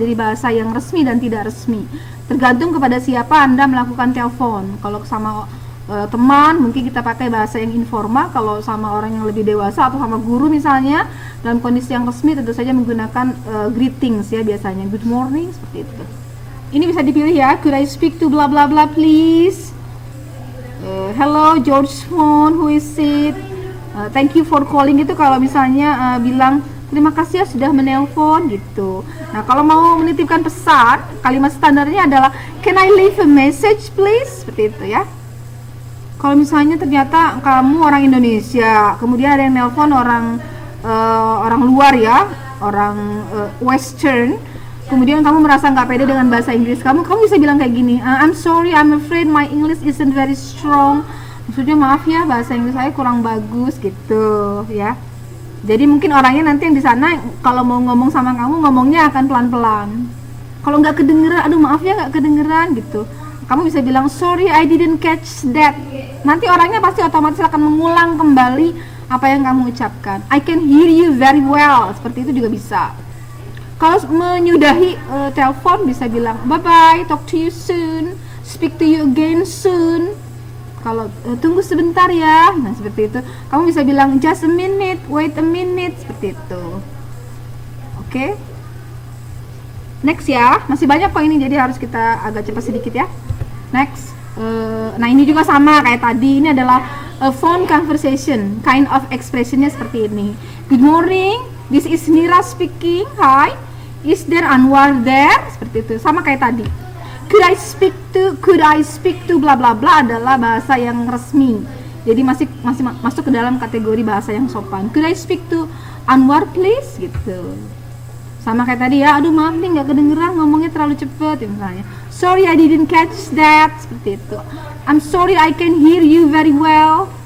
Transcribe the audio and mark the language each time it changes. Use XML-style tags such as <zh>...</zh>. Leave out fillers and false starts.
<id>Jadi bahasa yang resmi dan tidak resmi, tergantung kepada siapa Anda melakukan telepon. Kalau sama teman mungkin kita pakai bahasa yang informal, kalau sama orang yang lebih dewasa atau sama guru misalnya dalam kondisi yang resmi tentu saja menggunakan greetings ya, biasanya</id> <en>good morning,</en> <id>seperti itu. Ini bisa dipilih ya,</id> <en>could I speak to blah blah blah please. Hello George phone, who is it? Thank you for calling,</en> <id>itu kalau misalnya bilang terima kasih ya sudah menelpon, gitu. Nah, kalau mau menitipkan pesan, kalimat standarnya adalah</id> <en>can I leave a message please,</en> <id>seperti itu ya. Kalau misalnya ternyata kamu orang Indonesia, kemudian ada yang nelpon orang luar ya, orang Western, kemudian kamu merasa nggak pede dengan bahasa Inggris kamu bisa bilang kayak gini,</id> <en>I'm sorry, I'm afraid my English isn't very strong.</en> <id>Maksudnya maaf ya, bahasa Inggris saya kurang bagus, gitu ya. Jadi mungkin orangnya nanti yang di sana kalau mau ngomong sama kamu, ngomongnya akan pelan-pelan. Kalau nggak kedengeran, aduh maaf ya nggak kedengeran, gitu. Kamu bisa bilang</id> <en>sorry I didn't catch that.</en> <id>Nanti orangnya pasti otomatis akan mengulang kembali apa yang kamu ucapkan.</id> <en>I can hear you very well,</en> <id>seperti itu juga bisa. Kalau menyudahi telepon bisa bilang</id> <en>bye bye, talk to you soon, speak to you again soon.</en> <id>Kalau tunggu sebentar ya, nah seperti itu. Kamu bisa bilang</id> <en>just a minute, wait a minute,</en> <id>seperti itu. Oke. Next ya, masih banyak kok ini, jadi harus kita agak cepat sedikit ya. Next. Nah ini juga sama kayak tadi, ini adalah phone conversation, kind of expressionnya seperti ini.</id> <en>Good morning, this is Nira speaking. Hi, is there Anwar there?</en> <id>Seperti itu, sama kayak tadi.</id> <en>Could I speak to bla bla bla</en> <id>adalah bahasa yang resmi. Jadi masih masuk ke dalam kategori bahasa yang sopan.</id> <en>Could I speak to Anwar please?</en> <id>Gitu. Sama kayak tadi ya, aduh maaf nih nggak kedengeran ngomongnya terlalu cepet ya, misalnya.</id> <en>Sorry I didn't catch that,</en> <id>seperti itu.</id> <en>I'm sorry I can hear you very well.</en>